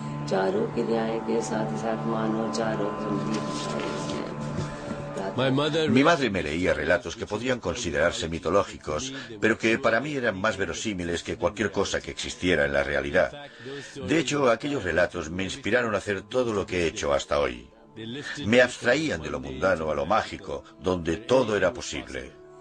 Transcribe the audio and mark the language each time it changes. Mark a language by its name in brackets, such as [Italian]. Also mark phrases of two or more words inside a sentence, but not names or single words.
[Spanish] चारों क्रियाएं के साथ ही साथ मानव चारों गंभीर Mi madre me leía relatos que podrían considerarse mitológicos, pero que para mí eran más verosímiles que cualquier cosa que existiera en la realidad. De hecho, aquellos relatos me inspiraron a hacer todo lo que he hecho hasta hoy. Me abstraían de lo mundano a lo mágico, donde todo era posible.